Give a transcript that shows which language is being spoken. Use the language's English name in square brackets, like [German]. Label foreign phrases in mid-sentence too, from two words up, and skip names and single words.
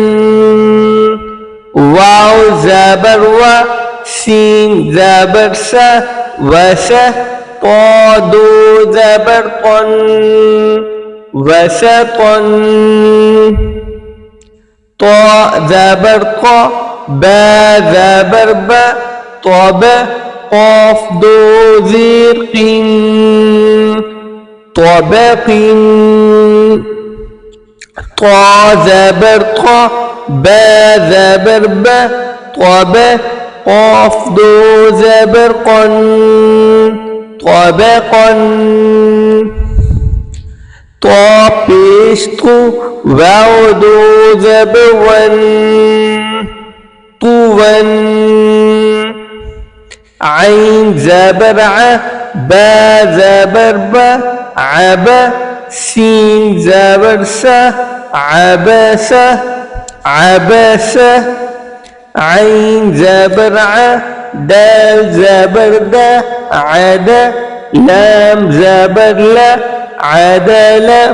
[Urdu] واو زبر و، سين زبر سا، وسا. طا دو زبر قن، وسطا. طا زبر طا، با زبر با، طاب. قاف دو زير قين طبق طا زبر طا با زبر با طب قاف دو زبر قن طبقا طا پیش تو واو دو زبر ون طوًا عين زبر ع با زبر با عبا سين زبر س عبس عبس عين زبر ع دال زبر دا عدا لام زبر لا عدل